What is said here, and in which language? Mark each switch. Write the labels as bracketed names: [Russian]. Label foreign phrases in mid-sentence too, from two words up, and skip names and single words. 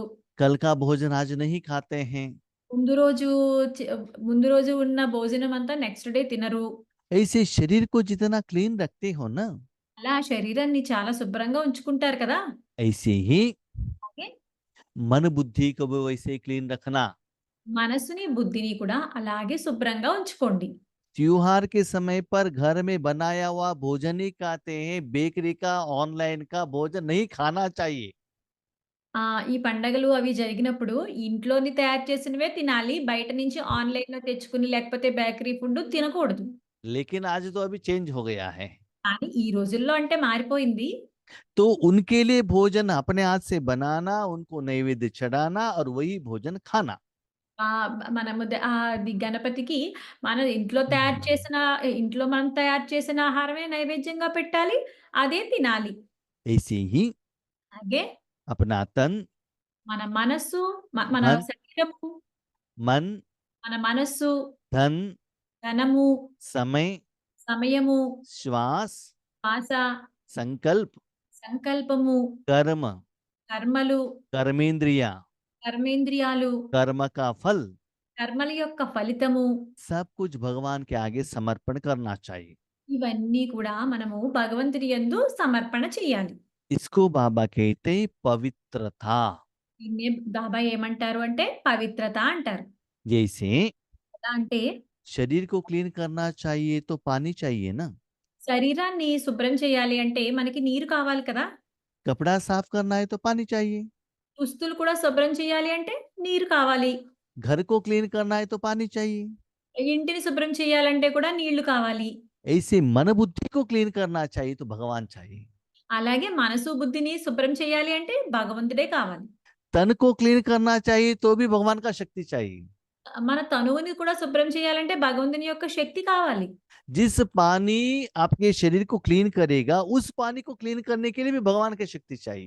[Hindi] कल का भोजन आज नहीं खाते हैं, [Telugu] ముందు రోజు చె ముందు రోజు ఉన్న భోజనం అంతా [English] next day [Telugu] తినరు. [Hindi] ऐसे शरीर को जितना क्लीन रखते हो ना, [Telugu] అలా శరీరాన్ని చాలా శుభ్రంగా ఉంచుకుంటారు కదా! [Hindi] ऐसे ही [Telugu] అలాగే [Hindi] मन बुद्धि को भी वैसे ही क्लीन रखना। [Telugu] మనసుని, బుద్ధిని కూడా అలాగే శుభ్రంగా ఉంచుకోండి. [Hindi] त्योहार के समय पर घर में बनाया हुआ भोजन ही खाते हैं, बेकरी का, ऑनलाइन का भोजन नहीं खाना चाहिए। [Telugu] ఈ పండగలు అవి జరిగినప్పుడు ఇంట్లోని తయారు చేసినవే తినాలి. బయట నుంచి ఆన్‌లైన్‌లో తెచ్చుకుని లేకపోతే [English] bakery food [Telugu] తినకూడదు. [Hindi] लेकिन आज तो अभी चेंज हो गया है। [Telugu] కానీ ఈ రోజుల్లో అంటే మారిపోయింది. [Hindi] तो उनके लिए भोजन अपने हाथ से बनाना, उनको नैवेद्य चढ़ाना और वही भोजन खाना। [Telugu] మనము అది గణపతికి మన ఇంట్లో తయారు చేసిన ఇంట్లో మనం తయారు చేసిన ఆహారమే నైవేద్యంగా పెట్టాలి. అదే తినాలి. [Hindi] ऐसे ही [Telugu] అలాగే [Hindi] अपना तन, [Telugu] మన మనస్సు, మన [Hindi] मन, [Telugu] శరీరము, [Hindi] मन, [Telugu] మన మనస్సు, [Hindi] धन, [Telugu] ధనము, [Hindi] समय, [Telugu] సమయము, [Hindi] श्वास, [Telugu] శ్వాస, [Hindi] संकल्प, [Telugu] సంకల్పము, [Hindi] कर्म, [Telugu] కర్మలు, [Hindi] कर्मेंद्रिया, [Telugu] కర్మేంద్రియాలు, [Hindi] कर्म का फल, [Telugu] కర్మల యొక్క ఫలితము [Hindi] सब कुछ भगवान के आगे समर्पण करना चाहिए। [Telugu] ఇవన్నీ కూడా మనము భగవంతుని యందు సమర్పణ చేయాలి. [Hindi] इसको बाबा कहते हैं पवित्रता। [Telugu] దీన్నే బాబా ఏమంటారు అంటే పవిత్రత అంటారు. [Hindi] जैसे [Telugu] ఎలా అంటే [Hindi] शरीर को क्लीन करना चाहिए तो पानी चाहिए ना, [Telugu] శరీరాన్ని శుభ్రం చేయాలి అంటే మనకి నీరు కావాలి కదా! [Hindi] कपड़ा साफ करना है तो पानी चाहिए, [Telugu] దుస్తులు కూడా శుభ్రం చేయాలి అంటే నీరు కావాలి. [Hindi] घर को क्लीन करना है तो पानी चाहिए। [Telugu] ఇంటిని శుభ్రం చేయాలంటే కూడా నీళ్లు కావాలి. [Hindi] ऐसे मन बुद्धि को क्लीन करना चाहिए तो भगवान चाहिए। [Telugu] అలాగే మనసు, బుద్ధిని శుభ్రం చేయాలి అంటే భగవంతుడే కావాలి. [Hindi] तन को क्लीन करना चाहिए तो भी भगवान का शक्ति चाहिए। [Telugu] మన తనువుని కూడా శుభ్రం చేయాలంటే భగవంతుని యొక్క శక్తి కావాలి. [Hindi] जिस पानी आपके शरीर को क्लीन करेगा, उस पानी को क्लीन करने के लिए भी भगवान की शक्ति चाहिए।